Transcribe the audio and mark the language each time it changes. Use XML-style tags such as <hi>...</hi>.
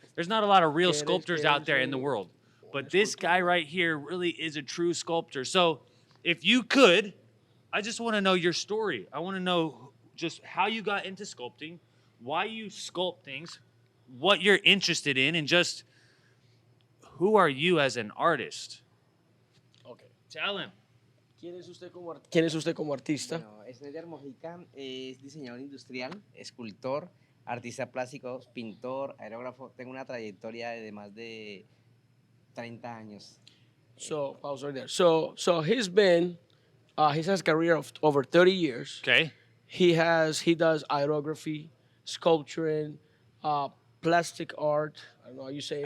<en>There's not a lot of real sculptors out there in the world, but this guy right here really is a true sculptor. So, if you could, I just want to know your story. I want to know just how you got into sculpting, why you sculpt things, what you're interested in, and just who are you as an artist? Okay. Tell him.</en> <es>¿Quién es usted como artista? Bueno, Snyder Mojica es diseñador industrial, escultor, artista plástico, pintor, aerógrafo. Tengo una trayectoria de más de 30 años.</es> <en>So, pause right there. So he's been, he has a career of over 30 years. Okay. He does aerography, sculpturing, plastic art. I don't know how you say it.</en>